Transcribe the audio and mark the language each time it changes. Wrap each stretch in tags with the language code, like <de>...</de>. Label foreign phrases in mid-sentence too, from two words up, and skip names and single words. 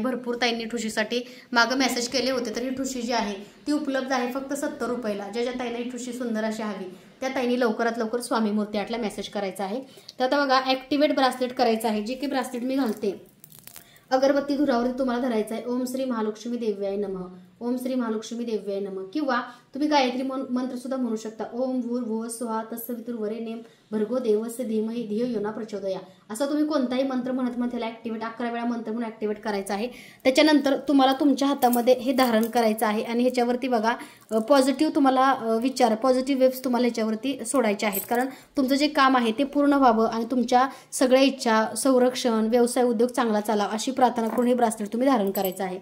<mr>भरपूर ताईंनी ठुशीसाठी मागे मेसेज केले होते, तर ही ठुशी जी आहे ती उपलब्ध आहे फक्त 70 रुपयाला। ज्या ज्या ताईंना ही ठुशी सुंदर अशी हवी त्या ताईंनी लवकरात लवकर स्वामी मूर्ती आर्टला मेसेज करायचा आहे। तर आता बघा</mr> <en>activate bracelet</en> <mr>करायचं आहे। जे की ब्रासलेट मी घालते अगरबत्ती धुरावरती तुम्हाला धरायचं आहे।</mr> <sa>ओम श्री महालक्ष्मी देव्याय नमः, ओम श्री महालक्ष्मी देव्याय नमः,</sa> <mr>किंवा तुम्ही गायत्री मंत्र सुद्धा म्हणू शकता।</mr> <sa>ओम भूर्भुवः स्वः तत्सवितुर्वरेण्यं भर्गो देवस्य धीमहि धियो यो न प्रचोदयात्,</sa> <mr>असा तुम्ही कोणताही मंत्र म्हणत त्याला ॲक्टिवेट 11 वेळा मंत्र म्हणून ॲक्टिवेट करायचं आहे। त्याच्यानंतर तुम्हाला तुमच्या हातामध्ये हे धारण करायचं आहे आणि ह्याच्यावरती बघा पॉझिटिव्ह तुम्हाला</mr> <en>positive waves</en> <mr>तुम्हाला ह्याच्यावरती सोडायचे आहेत, कारण तुमचं जे काम आहे ते पूर्ण व्हावं आणि तुमच्या सगळ्या इच्छा, संरक्षण, व्यवसाय, उद्योग चांगला चालावा अशी प्रार्थना करून हे ब्रासलेट तुम्ही धारण करायचं आहे।</mr>